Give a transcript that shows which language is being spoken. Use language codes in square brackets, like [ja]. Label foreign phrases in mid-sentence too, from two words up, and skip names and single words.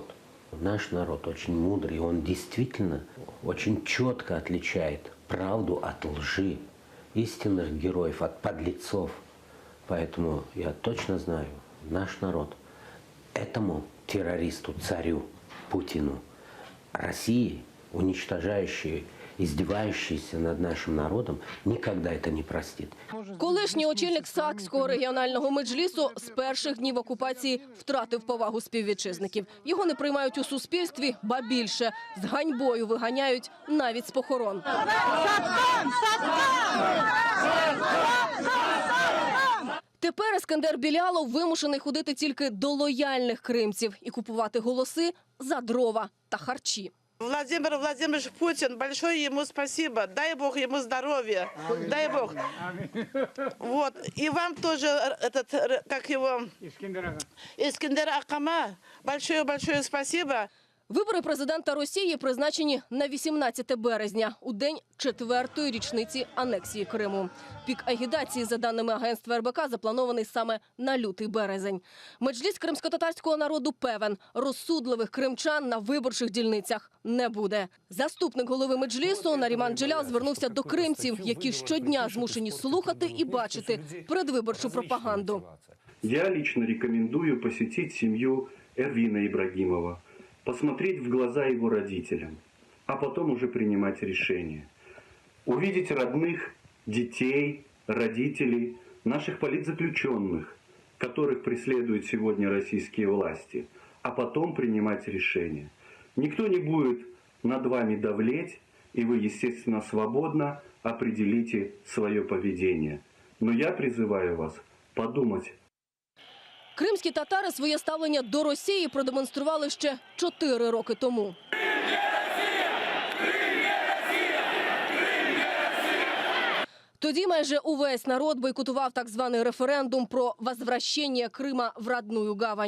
[ru] Наш народ очень мудрый, он действительно очень четко отличает правду от лжи, истинных героев от подлецов. Поэтому я точно знаю, наш народ этому террористу, царю Путину, России, уничтожающей, издевающийся над нашим народом, никогда это не простит. [uk] Колишній очільник Саакського регіонального меджлісу з перших днів окупації втратив повагу співвітчизників. Його не приймають у суспільстві, ба більше, з ганьбою виганяють навіть з похорон. Тепер Ескандер Білялов вимушений ходити тільки до лояльних кримців і купувати голоси за дрова та харчі. [ru] Владимир Владимирович Путин, большое ему спасибо. Дай Бог ему здоровья. Дай Бог. Вот. И вам тоже, как его, Искандер Акама, большое спасибо. [uk] Вибори президента Росії призначені на 18 березня, у день 4-ї річниці анексії Криму. Пік агітації, за даними агентства РБК, запланований саме на лютий березень. Меджліс кримсько-татарського народу певен, розсудливих кримчан на виборчих дільницях не буде. Заступник голови Меджлісу Наріман Джелял звернувся до кримців, які щодня змушені слухати і бачити передвиборчу пропаганду. [ru] Я лично рекомендую посетить семью Эрвина Ибрагимова, посмотреть в глаза его родителям, а потом уже принимать решение. Увидеть родных, детей, родителей, наших политзаключенных, которых преследуют сегодня российские власти, а потом принимать решение. Никто не будет над вами давлеть, и вы, естественно, свободно определите свое поведение. Но я призываю вас подумать. [uk] Кримські татари своє ставлення до Росії продемонстрували ще 4 роки тому. Тоді майже увесь народ бойкотував так званий референдум про возвращення Крима [ru] в родную гавань.